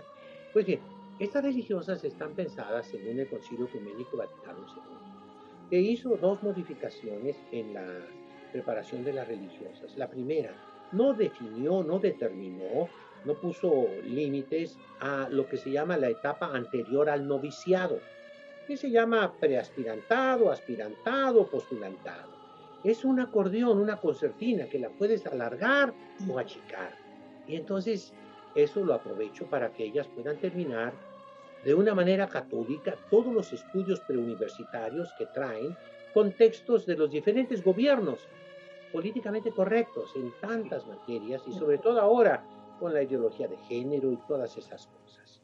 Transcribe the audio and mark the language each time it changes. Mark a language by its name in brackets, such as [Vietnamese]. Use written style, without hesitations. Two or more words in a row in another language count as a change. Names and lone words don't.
[Spanish] Pues bien, estas religiosas están pensadas según el Concilio Ecuménico Vaticano II, que hizo dos modificaciones en la preparación de las religiosas. La primera, no definió, no determinó, no puso límites a lo que se llama la etapa anterior al noviciado, que se llama preaspirantado, aspirantado, postulantado. Es un acordeón, una concertina que la puedes alargar o achicar. Y entonces eso lo aprovecho para que ellas puedan terminar de una manera católica todos los estudios preuniversitarios que traen contextos de los diferentes gobiernos políticamente correctos en tantas materias y sobre todo ahora con la ideología de género y todas esas cosas.